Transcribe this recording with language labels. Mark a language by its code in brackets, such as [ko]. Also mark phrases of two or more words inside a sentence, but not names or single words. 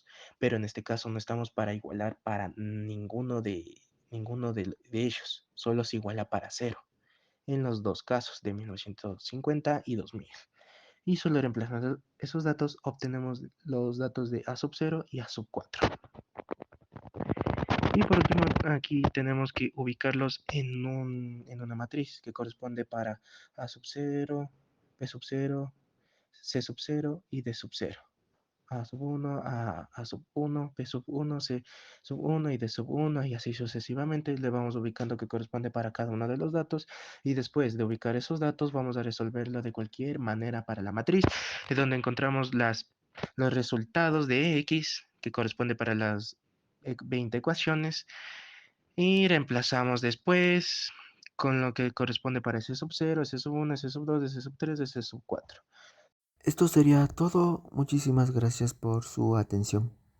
[es] Pero en este caso no estamos para igualar para ninguno de ellos, solo se iguala para cero en los dos casos de 1950 y 2000. Y solo reemplazando esos datos obtenemos los datos de A sub 0 y A sub 4. Y por último, aquí tenemos que ubicarlos en una matriz que corresponde para A sub 0, B sub 0, C sub 0 y D sub 0. A sub 1, A sub 1, B sub 1, C sub 1 y D sub 1 y así sucesivamente le vamos ubicando que corresponde para cada uno de los datos y después de ubicar esos datos vamos a resolverlo de cualquier manera para la matriz, donde encontramos los resultados de X que corresponde para las 20 ecuaciones y reemplazamos después con lo que corresponde para S sub 0, S sub 1, S sub 2, S sub 3, S sub 4. Esto sería todo. Muchísimas gracias por su atención.